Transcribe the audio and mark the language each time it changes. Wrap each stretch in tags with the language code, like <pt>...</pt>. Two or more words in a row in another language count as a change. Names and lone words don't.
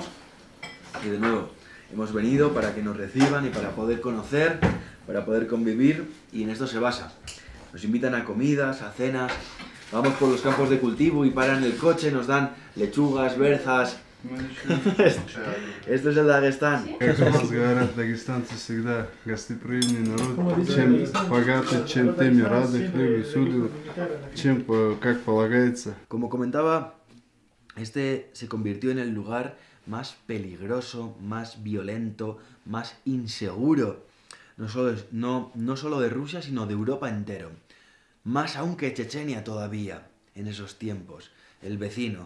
<es>Y de nuevo, hemos venido para que nos reciban y para poder conocer, para poder convivir, y en esto se basa. Nos invitan a comidas, a cenas, vamos por los campos de cultivo y paran el coche, nos dan lechugas, berzas. Esto es el Дагестан.</es> <ru>Как у нас говорят, дагестанцы всегда гостеприимный народ. Чем богаты, чем теми рады, хлеб и солью, чем как полагается.</ru> <es>Como comentaba, este se convirtió en el lugar más peligroso, más violento, más inseguro, no solo de Rusia, sino de Europa entero. Más aún que Chechenia todavía, en esos tiempos, el vecino.</es>